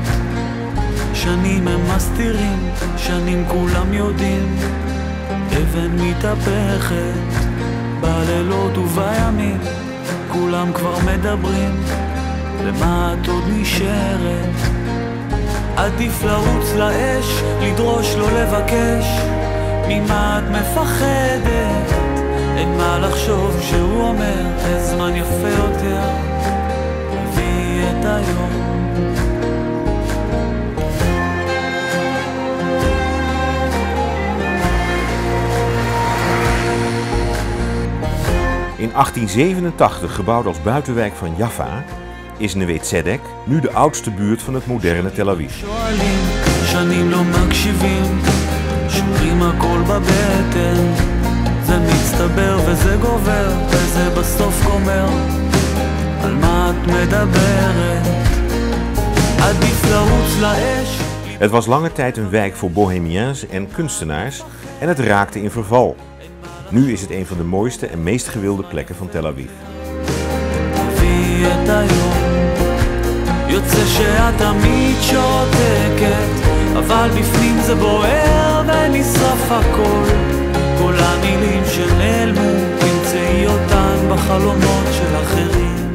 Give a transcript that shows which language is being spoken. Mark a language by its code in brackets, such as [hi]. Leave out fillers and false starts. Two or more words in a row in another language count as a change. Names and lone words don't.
[he] שנים הם מסתירים, שנים כולם יודעים, אבן מתהפכת, בלילות ובימים, כולם כבר מדברים, למה את עוד נשארת? עדיף לרוץ לאש, לדרוש לא לבקש. ממה את מפחדת? אין מה לחשוב כשהוא אומר הזמן יפה יותר, הביא את היום. [nl] In 1887 gebouwd als buitenwijk van Jaffa is Neve Tzedek nu de oudste buurt van het moderne Tel Aviv. [he] שנים לא מקשיבים, שומרים הכל בבטן, זה מצטבר וזה גובר, וזה בסוף גומר. על מה את מדברת? עדיף לרוץ לאש. [nl] Het was lange tijd een wijk voor bohemiens en kunstenaars en het raakte in verval. Nu is het een van de mooiste en meest gewilde plekken van Tel Aviv. [he] יוצא שאת תמיד שותקת, אבל בפנים זה בוער ונשרף הכל. כל המילים שנעלמו, תמצאי אותן בחלומות של אחרים.